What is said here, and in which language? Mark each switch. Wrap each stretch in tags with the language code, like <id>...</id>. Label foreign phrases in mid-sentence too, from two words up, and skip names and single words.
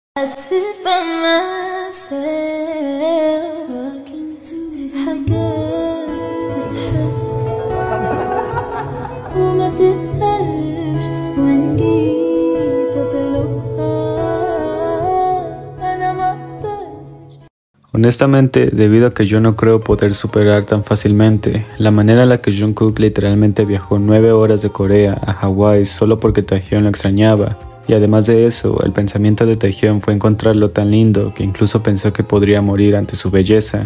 <en>I sit by myself talking to</en> <ar>حاجات تتحس وما تتقالش وإن جيت أطلبها أنا مقدرش.</ar> <es>Honestamente, debido a que yo no creo poder superar tan fácilmente la manera en la que Jungkook literalmente viajó 9 horas de Corea a Hawái solo porque Taehyung lo extrañaba, y además de eso, el pensamiento de Taehyung fue encontrarlo tan lindo que incluso pensó que podría morir ante su belleza.</es>